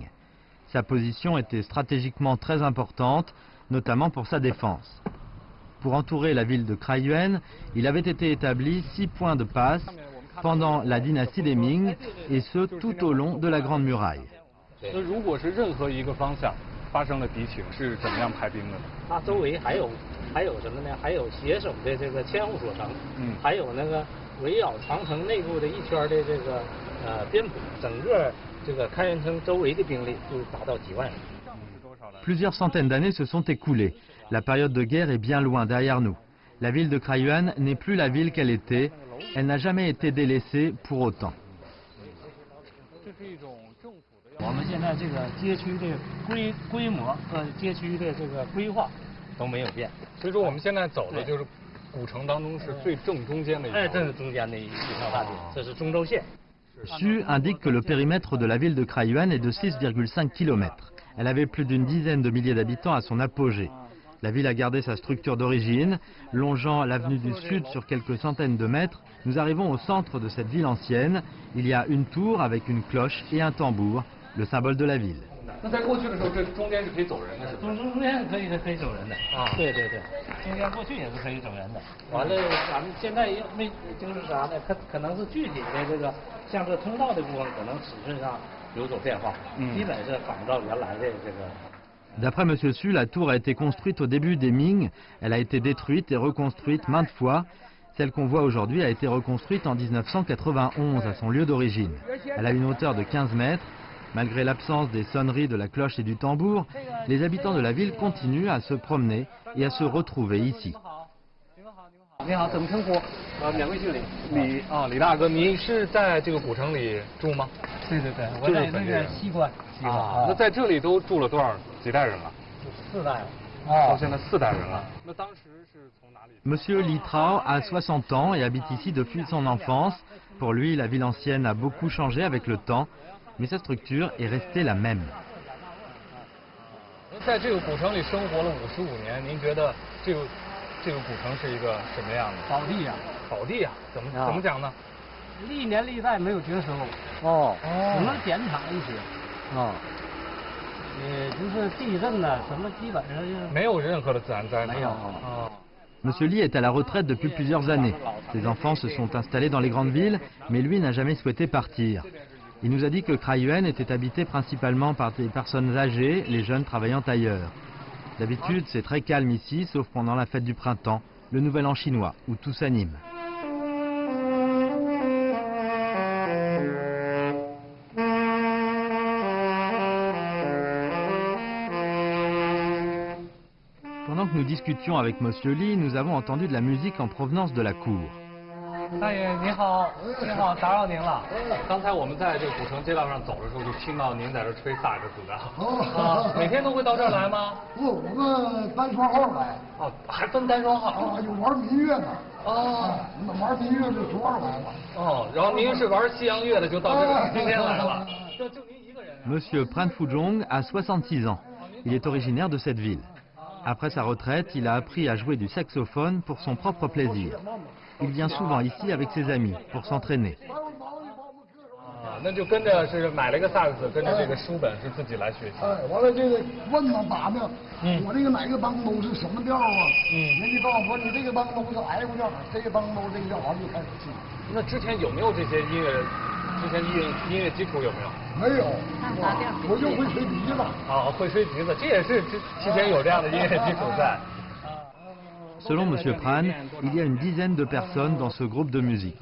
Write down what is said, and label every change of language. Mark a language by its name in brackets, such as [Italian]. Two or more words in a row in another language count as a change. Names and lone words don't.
[French] Sa position était stratégiquement très importante, notamment pour sa défense. Pour entourer la ville de Kraiyuan, il avait été établi 6 points de passe pendant la dynastie des Ming, et ce tout au long de la Grande Muraille. [Chinese] 如果是任何一个方向发生了敌情，是怎么样排兵的呢？它周围还有什么呢？还有携手的千户所城，还有围绕长城内部的一圈的边堡，整个开元城周围的兵力就达到几万人。 [French] Plusieurs centaines d'années se sont écoulées. La période de guerre est bien loin derrière nous. La ville de Kraiyuan n'est plus la ville qu'elle était. Elle n'a jamais été délaissée pour autant. [Chinese] 我们现在街区的规模和街区的规划都没有变。所以说我们现在走的就是古城当中是最正中间的一条。正是中间的一条大街，这是中轴线。 [French] Xu indique que le périmètre de la ville de Kraiyuan est de 6,5 km. Elle avait plus d'une dizaine de milliers d'habitants à son apogée. La ville a gardé sa structure d'origine. Longeant l'avenue du Sud sur quelques centaines de mètres, nous arrivons au centre de cette ville ancienne. Il y a une tour avec une cloche et un tambour, le symbole de la ville. [Chinese] 那在过去的时候，这中间是可以走人的，是吧？中间可以走人的啊。对，中间过去也是可以走人的。完了，咱们现在没就是啥呢？可能是具体的这个像这通道的部分，可能尺寸上有所变化，基本是仿照原来的这个。 [French] D'après M. Su, la tour a été construite au début des Ming. Elle a été détruite et reconstruite maintes fois. Celle qu'on voit aujourd'hui a été reconstruite en 1991 à son lieu d'origine. Elle a une hauteur de 15 mètres. Malgré l'absence des sonneries de la cloche et du tambour, les habitants de la ville continuent à se promener et à se retrouver ici. [Chinese] 你好，怎么称呼？免贵姓李。李大哥，您是在这个古城里住吗？对，我在那个西关。那在这里都住了几代人了？4代了。到现在4代人了。那当时是从哪里 [French] Monsieur Li Trao a 60 ans et habite ici depuis son enfance. Pour lui, la ville ancienne a beaucoup changé avec le temps, mais sa structure est restée la même. [Chinese] 在这个古城里生活了55年，您觉得这个古城是一个什么样的？宝地呀，宝地呀，怎么讲呢？历年历代没有绝收，只能减产一些。就是地震呢，什么基本上就是没有任何的自然灾害。没有。 [French] Monsieur Li est à la retraite depuis plusieurs années. Ses enfants se sont installés dans les grandes villes, mais lui n'a jamais souhaité partir. Il nous a dit que Kraiyuan était habité principalement par des personnes âgées, les jeunes travaillant ailleurs. D'habitude, c'est très calme ici, sauf pendant la fête du printemps, le Nouvel An chinois, où tout s'anime. Pendant que nous discutions avec Monsieur Li, nous avons entendu de la musique en provenance de la cour. [Chinese] 大爷你好，打扰您了。刚才我们在这个古城街道上走的时候，就听到您在这吹萨克斯的。每天都会到这儿来吗？不，我们单双号来。还分单双号？有玩民乐的。那玩民乐就昨儿来了。然后您是玩西洋乐的，就到这个今天来了。就您一个人。 [French] Monsieur Pran Fuzhong a 66 ans. Il est originaire de cette ville. Après sa retraite, il a appris à jouer du saxophone pour son propre plaisir. Il vient souvent ici avec ses amis pour s'entraîner. [Chinese] 那就跟着是买了一个萨克斯，跟着这个书本是自己来学习。完了这个问呢打呢，我这个哪个帮都是什么调啊？人家告诉我你这个帮都是 F 调，这个帮都这个调，完了就开始记。那之前有没有这些音乐？之前音乐基础有没有？没有，我就会吹笛子。会吹笛子，这也是之前有这样的音乐基础在。 [French] Selon M. Pran, il y a une dizaine de personnes dans ce groupe de musique.